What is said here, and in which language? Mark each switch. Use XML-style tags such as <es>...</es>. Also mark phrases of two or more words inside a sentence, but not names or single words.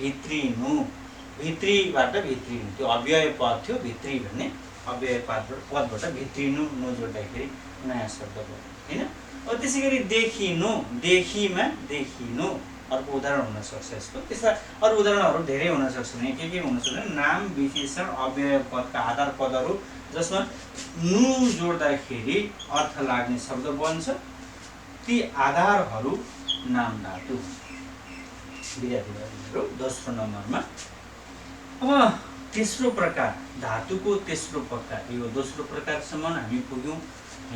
<ne>भित्रिनु, भित्रीबाट भित्रिनु, त्यो अव्यय पद थियो। भित्री भन्ने अव्यय पदबाट भित्रिनु नु जोड्दाखेरि नयाँ शब्द भयो, होइन? अब त्यसै गरी देखिनु, देखिमा देखिनु अर्को उदाहरण हुन सक्छ यसको। त्यस्ता अरू उदाहरणहरू धेरै हुन सक्छन्। के हुन सक्छ? नाम विशेषण अव्यय पदका आधार पदहरू जसमा नु जोड्दाखेरि अर्थ लाग्ने शब्द बन्छ, ती आधारहरू नाम धातु। विद्यार्थीहरू दोस्रो नम्बरमा। अब तेस्रो प्रकार, धातुको तेस्रो प्रकार, यो दोस्रो प्रकारसम्म हामी पुग्यौँ, होइन?</ne>